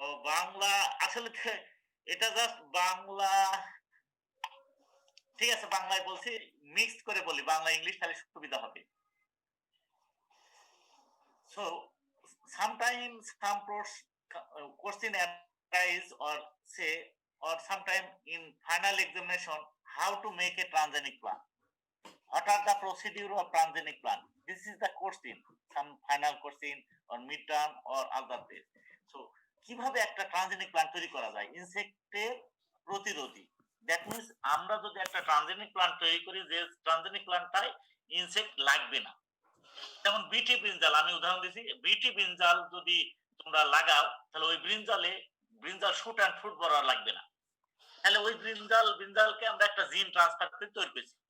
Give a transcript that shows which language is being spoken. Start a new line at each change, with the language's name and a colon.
Bangla: বাংলা আসলে এটা জাস্ট বাংলা, ঠিক আছে বাংলায় বলছি, মিক্সড করে বলি, বাংলা ইংলিশ তাহলে সুবিধা হবে।
English: So sometimes some question arise or say, or sometime in final examination, how to make a transgenic plant. What are the procedure of transgenic plant? This is the question, some final question or midterm or other days.
Bangla: So কিভাবে একটা transgenic plant তৈরি করা যায় ইনসেক্টের প্রতিরোধী?
English: that means
Bangla: আমরা যদি একটা transgenic plant তৈরি করি যে ট্রানজেনিক প্ল্যান্টটায় ইনসেক্ট লাগবে না, যেমন বিটি ব্রিঞ্জাল আমি উদাহরণ দিচ্ছি, বিটি ব্রিঞ্জাল যদি তোমরা লাগাও তাহলে ওই ব্রিঞ্জাল শুট অ্যান্ড ফ্রুট বড় লাগবে না, তাহলে ওই ব্রিঞ্জালকে আমরা একটা জিন ট্রান্সফার করে তৈরি করছি।